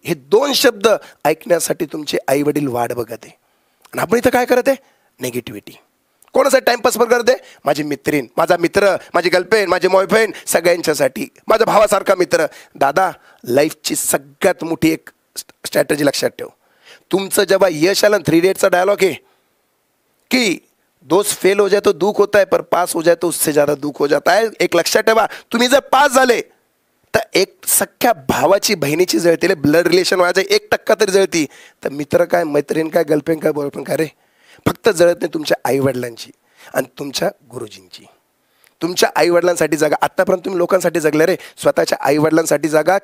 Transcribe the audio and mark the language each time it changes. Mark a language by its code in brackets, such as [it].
[mr] हे 2 शब्द ऐकण्यासाठी तुमचे आई वडील वाट बघत आहे. आणि आपण इथं काय करत आहे? निगेटिव्हिटी. कोणासाठी टाइमपास करत आहे? माझी मित्रीण, माझा मित्र, माझी गर्लफ्रेंड, माझी बॉयफ्रेंड, सगळ्यांच्यासाठी. माझ्या भावासारखा मित्र. दादा, लाईफची सगळ्यात मोठी एक स्ट्रॅटेजी लक्षात ठेव. तुमचं जेव्हा यश आलं, 3 इडियट्सचा डायलॉग आहे की [hi] दोस्त फेल हो जाए तो दुख होता है, पर पास हो जाए तो उससे ज़्यादा दुख हो जाता है. [mr] एक लक्षात ठेवा, तुम्ही जर पास झाले तर एक सख्या भावाची बहिणीची जळतील, ब्लड रिलेशन माझं 1% तरी जळती. तर मित्र काय, मैत्रीण काय, गर्लफ्रेंड काय, बॉयफ्रेंड काय रे, फक्त जळत नाही तुमच्या आईवडिलांची आणि तुमच्या गुरुजींची. तुमच्या आईवडिलांसाठी जगा. आत्तापर्यंत तुम्ही लोकांसाठी जगले रे, स्वतःच्या आईवडिलांसाठी जगा.